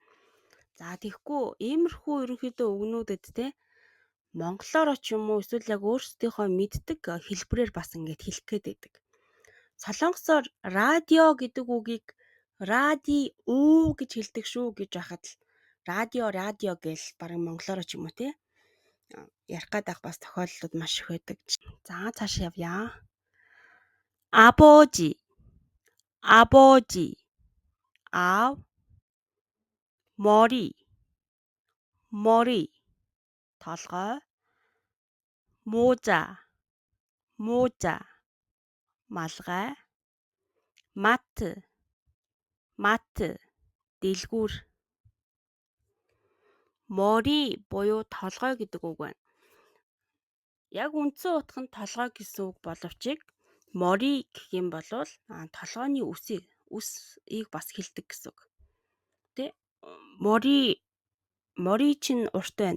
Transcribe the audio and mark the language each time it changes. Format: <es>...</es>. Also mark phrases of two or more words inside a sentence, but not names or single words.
<mn>За тэгэхгүй иймэрхүү ерөнхийдөө үгнүүдэд те монголоор ч юм уу эсвэл яг өөрсдийнхөө мэддэг хэлбэрээр бас ингэж хэлэх гээд байдаг. Солонгосоор радио гэдэг үгийг радио гэж хэлдэг шүү гэж байхад л радио гэж бараг монголоор ч юм уу те ярих гадах бас тохиолдлууд маш их байдаг. За цааш явъя.</mn> <ko>아버지. 아ав. 머리.</ko> <mn>толгой. 모자. малгай. 마트. дэлгүүр. 머리 буюу толгой гэдэг үг байна. Яг үндсэн утга нь толгой гэсэн үг боловч 머리 гэх юм бол толгойн үсийг бас хэлдэг гэсэн үг. Тэ? 머리 чинь урт байна.</mn>